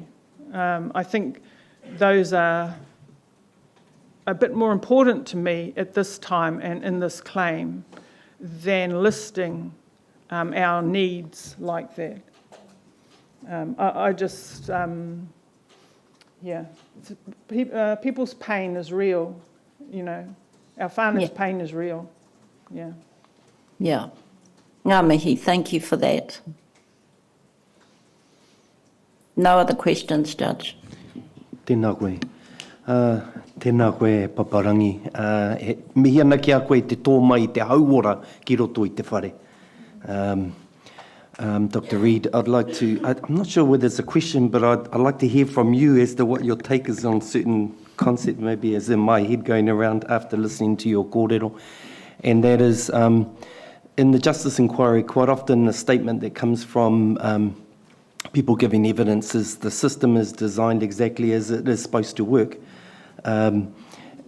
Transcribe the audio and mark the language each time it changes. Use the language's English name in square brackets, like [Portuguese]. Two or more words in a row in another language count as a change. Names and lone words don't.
[English] I think those are a bit more important to me at this time and in this claim than listing our needs like that. I just, yeah, people's pain is real, you know. Our whānau's pain is real, yeah. Yeah. [Māori] Ngā mihi, [English] thank you for that. No other questions, Judge. [Māori] Tēnā koe. Tēnā koe, Paparangi. Mihi ana ki a koe te tō mai te hauora ki roto i te whare. [English] Dr. Reid, I'd like to, I'm not sure whether it's a question, but I'd like to hear from you as to what your take is on certain concept, maybe as in my head going around after listening to your kōrero. And that is, in the Justice Inquiry, quite often a statement that comes from people giving evidence is the system is designed exactly as it is supposed to work.